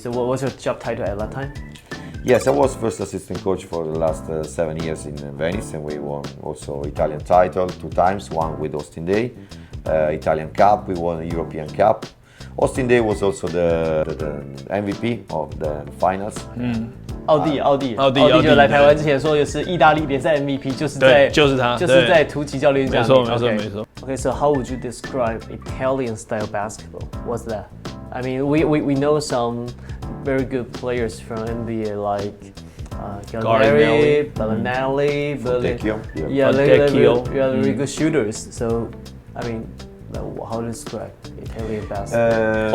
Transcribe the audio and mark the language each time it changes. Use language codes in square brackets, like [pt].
[en] So what was your job title at that time? Yes, I was first assistant coach for the last 7 years in Venice, and we won also Italian title 2 times, one with Austin Day, Italian Cup, we won a European Cup. Austin Day was also the MVP of the finals. [zh] 奥地就来台湾之前说的是意大利联赛 MVP， 就是在图奇教练这样。没错。 [en] Okay, so how would you describe Italian style basketball? What's that? I mean, we know some very good players from NBA like Gallinari, Bellinelli, really good shooters. So, I mean, how to describe Italian basketball?